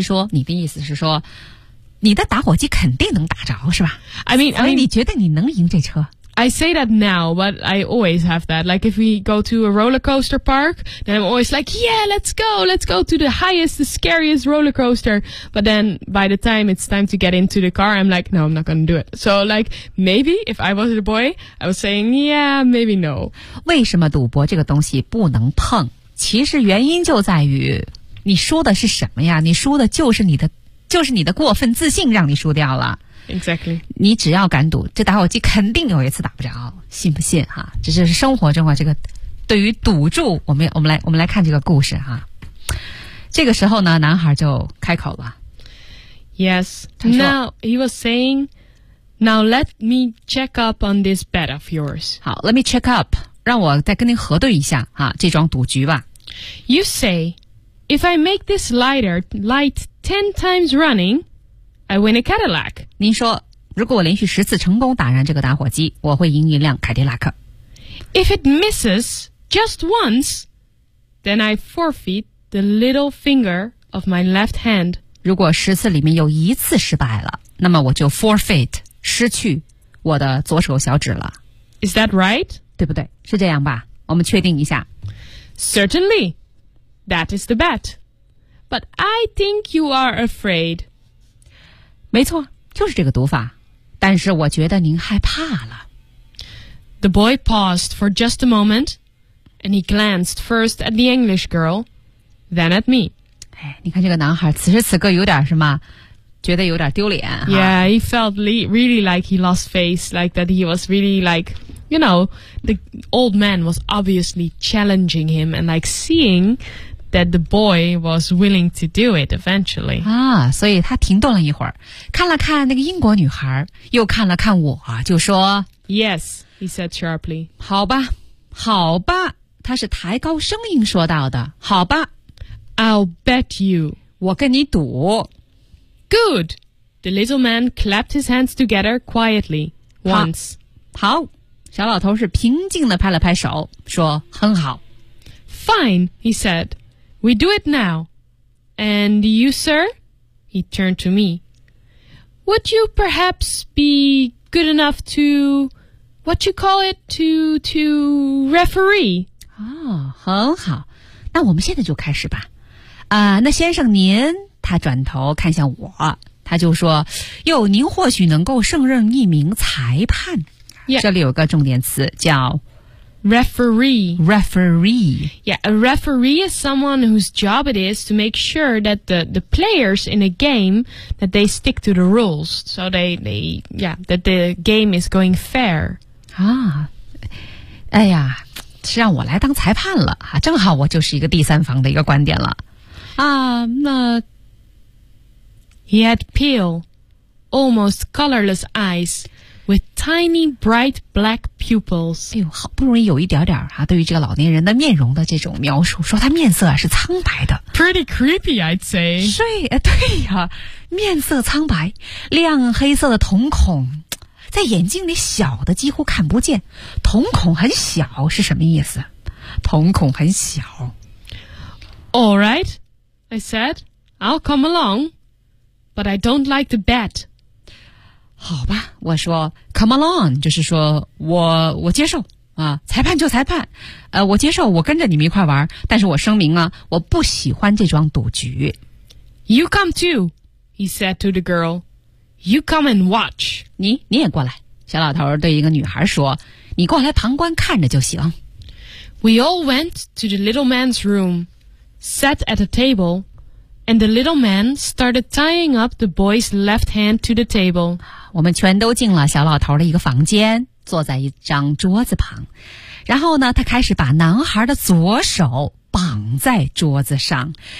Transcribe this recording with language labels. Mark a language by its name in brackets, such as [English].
[Chinese] 你的意思是说,你的打火机肯定能打着,是吧? [English] I mean, [Chinese] 所以你觉得你能赢这车? [English] I say that now, but I always have that. Like, if we go to a roller coaster park, then I'm always like, yeah, let's go to the highest, the scariest roller coaster. But then by the time it's time to get into the car, I'm like, no, I'm not going to do it. So like, maybe if I was a boy, I was saying, yeah, maybe no. [Chinese] 为什么赌博这个东西不能碰？其实原因就在于，你输的是什么呀？你输的就是你的，就是你的过分自信让你输掉了。 Exactly. 你只要敢赌，这打火机肯定有一次打不着，信不信哈？这是生活中啊，这个对于赌注，我们来看这个故事哈。这个时候呢，男孩就开口了。 [English] Yes. Now he was saying, "Now let me check up on this bet of yours." [Chinese] 好 ， [English] let me check up， [Chinese] 让我再跟您核对一下哈，这桩赌局吧。 [English] You say, if I make this lighter light 10 times running. I win a Cadillac. [Chinese] 您说，如果我连续十次成功打燃这个打火机，我会赢一辆凯迪拉克。 [English] If it misses just once, then I forfeit the little finger of my left hand. [Chinese] 如果十次里面有一次失败了，那么我就 forfeit 失去我的左手小指了。 [English] Is that right? [Chinese] 对不对？是这样吧？我们确定一下。 [English] Certainly, that is the bet. But I think you are afraid. [Chinese] 没错，就是这个读法。但是我觉得您害怕了。 [English] The boy paused for just a moment, and he glanced first at the English girl, then at me. [Chinese] 哎，你看这个男孩此时此刻有点什么，觉得有点丢脸。 [English] Yeah, he felt really like he lost face, like that he was really like, you know, the old man was obviously challenging him and like seeing... That the boy was willing to do it eventually. [Chinese] 啊，所以他停顿了一会儿，看了看那个英国女孩，又看了看我，就说 [English] ，Yes, he said sharply. [Chinese] 好吧，好吧，他是抬高声音说到的。好吧 [English] ，I'll bet you. [Chinese] 我跟你赌。 [English] Good. The little man clapped his hands together quietly once. 好，小老头是平静地拍了拍手，说很好。 Fine, he said. We do it now. And you, sir? He turned to me. Would you perhaps be good enough to, what you call it, to referee? [Chinese] 哦，很好。那我们现在就开始吧。啊，那先生您，他转头看向我，他就说，哟，您或许能够胜任一名裁判。 [English] Yeah. [Chinese] 这里有个重点词叫 [English] Referee. Yeah, a referee is someone whose job it is to make sure that the players in a game, that they stick to the rules. So that the game is going fair. [Chinese] 啊，哎呀，是让我来当裁判了，正好我就是一个第三方的一个观点了。啊，那 [English] He had pale, almost colorless eyes. With tiny bright black pupils. [Chinese] 哎呦，好不容易有一点点啊，对于这个老年人的面容的这种描述，说他面色是苍白的。 [English] Pretty creepy, I'd say. [Chinese] 对呀，面色苍白，亮黑色的瞳孔，在眼睛里小的几乎看不见，瞳孔很小是什么意思？瞳孔很小。 [English] All right, I said, I'll come along, but I don't like the bat. [Chinese] 好吧，我说 [English] come along, [Chinese] 就是说我接受啊，裁判就裁判，我接受，我跟着你们一块玩，但是我声明啊，我不喜欢这桩赌局。 [English] You come too, he said to the girl. You come and watch. [Chinese] 你也过来。小老头对一个女孩说，你过来旁观看着就行。 [English] We all went to the little man's room, sat at a table, and the little man started tying up the boy's left hand to the table. [Chinese] 我们全都进了小老头的一个房间，坐在一张桌子旁。然后呢，他开始把男孩的左手绑在桌子上。